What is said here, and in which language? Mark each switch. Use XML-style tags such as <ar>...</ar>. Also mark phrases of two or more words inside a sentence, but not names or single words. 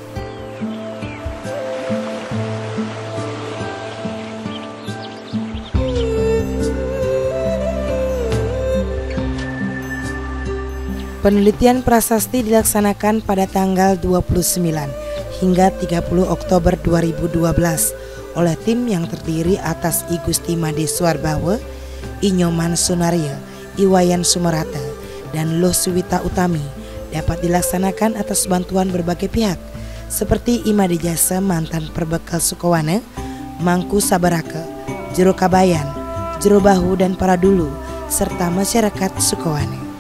<id>Penelitian prasasti dilaksanakan pada tanggal 29 hingga 30 Oktober 2012 oleh tim yang terdiri atas I Gusti Made Suarbawa, I Nyoman Sunaria, Iwayan Sumerata, dan Loh Suwita Utami dapat dilaksanakan atas bantuan berbagai pihak seperti Imade Jasa mantan perbekal Sukowana, Mangku Sabaraka, Jero Kabayan, Jero Bahu dan para dulu, serta masyarakat Sukowana.</id>